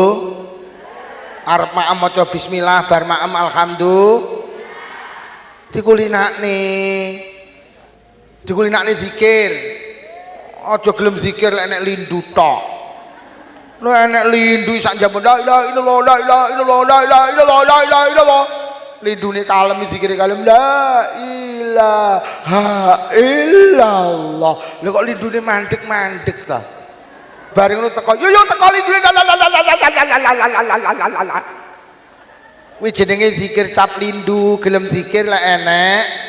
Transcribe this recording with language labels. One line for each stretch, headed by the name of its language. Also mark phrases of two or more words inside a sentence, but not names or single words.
Javanese: Arep maem maca bismillah bar maem alhamdulillah. Dikulinakne. Dikulinakne zikir. Aja gelem zikir lek nek lindu tok. Nek enek lindu sak jam
Arabic: لا إله إلا الله لا إله إلا الله لا إله إلا الله لا إله إلا الله.
Javanese: Lindune kalem zikire kalem
Arabic: لا إله إلا الله.
Javanese: Lha kok lindune mandek-mandek ta? Bareng ngono teko yo teko lindune la. Kuwi jenenge zikir cap lindu, gelem zikir lek enek.